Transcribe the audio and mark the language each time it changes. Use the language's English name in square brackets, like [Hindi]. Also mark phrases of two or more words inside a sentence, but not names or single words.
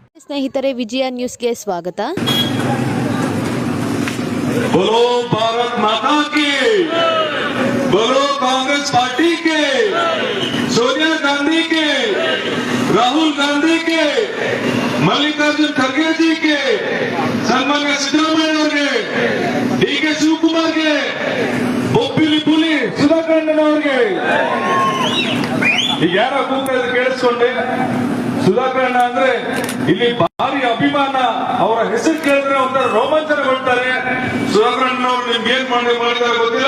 [Kannada] ಸ್ನೇಹಿತರೆ, ವಿಜಯ ನ್ಯೂಸ್ಗೆ ಸ್ವಾಗತ. [Hindi] बोलो भारत माता की, बोलो कांग्रेस पार्टी के, सोनिया गांधी के, राहुल गांधी के, मल्लिकार्जुन खड़गे जी के, सन्मान्य सिद्धरामಯ್ಯ डी.के. [Kannada] ಶಿವಕುಮಾರ್ ಗೆ, ಬೊಬ್ಬಿಲಿ ಪುಲಿ ಸುಧಾಕರ್ ಅವರಿಗೆ ಈಗ ಯಾರ ಕೂಗ್ತಾ ಇದ್ರೆ ಕೇಳಿಸ್ಕೊಂಡೆ. ಸುಧಾಕರ್ ಅಂದ್ರೆ ಇಲ್ಲಿ ಭಾರಿ ಅಭಿಮಾನ. ಅವರ ಹೆಸರು ಕೇಳಿದ್ರೆ ಒಂಥರ ರೋಮಾಂಚನಗೊಳ್ತಾರೆ. ಸುಧಾಕರ್ ಅವರು ನಿಮ್ಗೆ ಏನ್ ಮಾಡಿದ್ದಾರೆ ಗೊತ್ತಿಲ್ಲ.